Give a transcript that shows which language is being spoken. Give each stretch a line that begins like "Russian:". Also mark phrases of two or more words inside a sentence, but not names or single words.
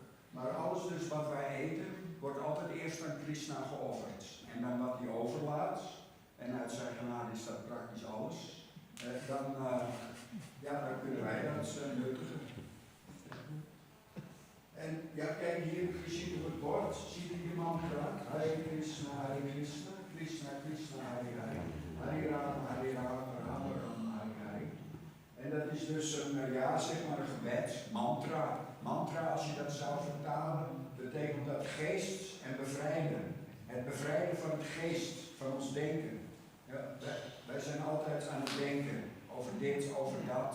Dutch: Maar alles dus wat wij eten, wordt altijd eerst aan Krishna geofferd. En dan wat hij overlaat, en uit zijn genade is dat praktisch alles, dan kunnen wij dat nuttigen. En ja, kijk hier, je ziet op het bord, ziet u die mantra, Hare Krsna, Hare Krsna, Krishna Krishna, Hare Hare, Hare Rama, Hare Rama, Rama Rama, Hare Hare. En dat is dus een gebed, mantra. Mantra, als je dat zou vertalen, betekent dat geest en bevrijden. Het bevrijden van het geest, van ons denken. Ja, wij zijn altijd aan het denken over dit, over dat.